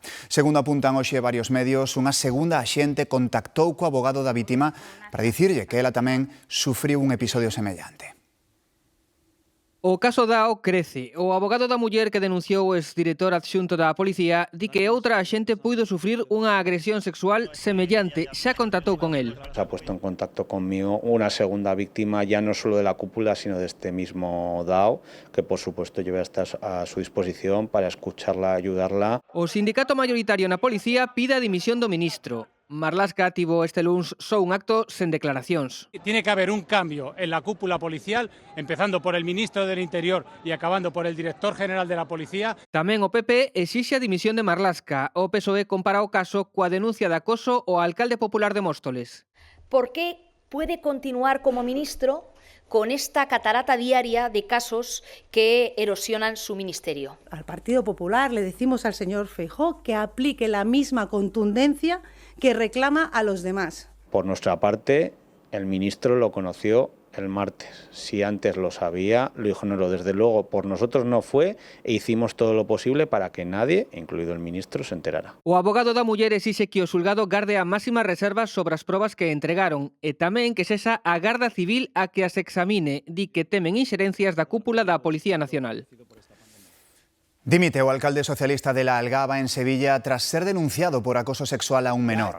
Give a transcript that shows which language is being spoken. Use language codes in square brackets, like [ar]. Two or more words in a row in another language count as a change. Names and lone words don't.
[gl] Segundo apuntan hoxe varios medios, unha segunda axente contactou co abogado da vítima para dicirlle que ela tamén sufriu un episodio semellante. O caso Dao crece. O abogado da muller que denunciou o exdirector adxunto da policía di que outra axente puido sufrir unha agresión sexual semellante. Xa contactou con él. [es] Se ha puesto en contacto conmigo una segunda víctima, ya no solo de la cúpula, sino de este mismo Dao, que por supuesto yo voy a estar a su disposición para escucharla, ayudarla. [gl] O sindicato maioritario na policía pide a dimisión do ministro. Marlaska tivo este luns só un acto sen declaracións. [es] Tiene que haber un cambio en la cúpula policial, empezando por el ministro del Interior y acabando por el director general de la policía. [gl] Tamén o PP exixe a dimisión de Marlaska. O PSOE compara o caso coa denuncia de acoso ao alcalde popular de Móstoles. [es] ¿Por qué puede continuar como ministro con esta catarata diaria de casos que erosionan su ministerio? Al Partido Popular le decimos al señor Feijóo que aplique la misma contundencia que reclama a los demás. Por nuestra parte, el ministro lo conoció el martes. Si antes lo sabía, lo ignoró. Desde luego, por nosotros no fue e hicimos todo lo posible para que nadie, incluido el ministro, se enterara. [gl] O abogado da muller exixe que o xulgado garde a máxima reserva sobre as probas que entregaron e tamén que sexa a Garda Civil a que as examine. Di que temen inxerencias da cúpula da Policía Nacional. Dimite o alcalde socialista de La Algaba, en Sevilla, tras ser denunciado por acoso sexual a un menor.